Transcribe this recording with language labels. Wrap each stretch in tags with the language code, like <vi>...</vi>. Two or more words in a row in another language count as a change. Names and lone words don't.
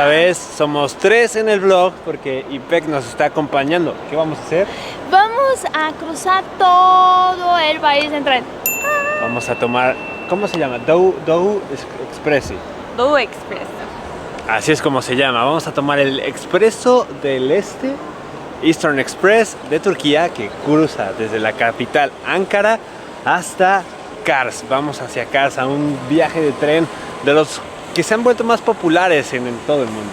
<es>vez somos 3 en el vlog porque Ipek nos está acompañando. ¿Qué vamos a hacer? Vamos a cruzar todo el país en tren. Vamos a tomar, ¿cómo se llama? Doğu Expressi. Doğu Express. Así es como se llama. Vamos a tomar el Expreso del Este, Eastern Express de Turquía, que cruza desde la capital Ankara hasta Kars. Vamos hacia Kars a un viaje de tren de los que se han vuelto más populares en todo el mundo.</es>